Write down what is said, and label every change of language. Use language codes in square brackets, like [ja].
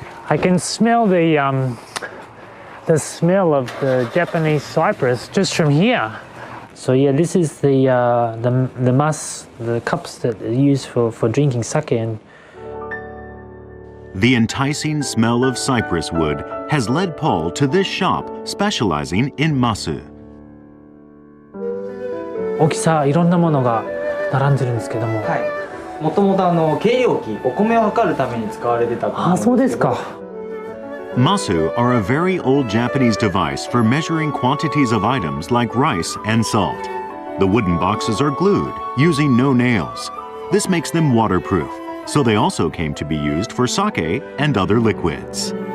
[en] I can smell the smell of the Japanese cypress just from here. So yeah, this is the mas, the cups that are used for drinking sake. And the enticing smell of cypress wood has led Paul to this shop specializing in masu. [ja] 大きさいろんなものが並んでるんですけども。はい。もともと計量器、お米を測るために使われてたと思うんですけど。そうですか。 [en] Masu are a very old Japanese device for measuring quantities of items like rice and salt. The wooden boxes are glued, using no nails. This makes them waterproof, so they also came to be used for sake and other liquids.